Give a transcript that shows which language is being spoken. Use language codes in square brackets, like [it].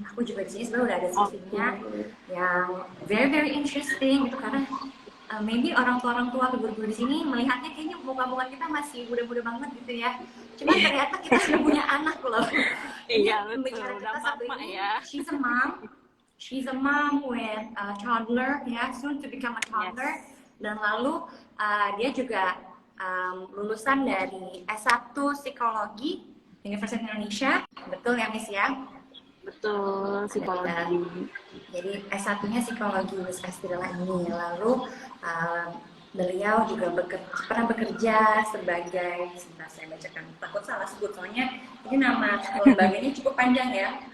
[id] Aku juga di sini sebenarnya udah ada CV-nya yang [en] very interesting [id] gitu, karena [en] maybe [id] orang tua guru-guru di sini melihatnya kayaknya muka-muka kita masih muda-muda banget gitu ya. Cuma ternyata kita sudah punya anak loh. Iya betul, udah mama ya. [en] She's a mom with a toddler, ya, soon to become a toddler. Yes. [id] Dan lalu dia juga lulusan dari S1 Psikologi Universitas Indonesia, betul ya Miss ya? Betul, psikologi. Jadi S1-nya Psikologi Miss Estrilla ini. Lalu beliau juga pernah bekerja sebagai, sebentar saya bacakan, takut salah sebut soalnya ini nama lembaganya cukup panjang ya.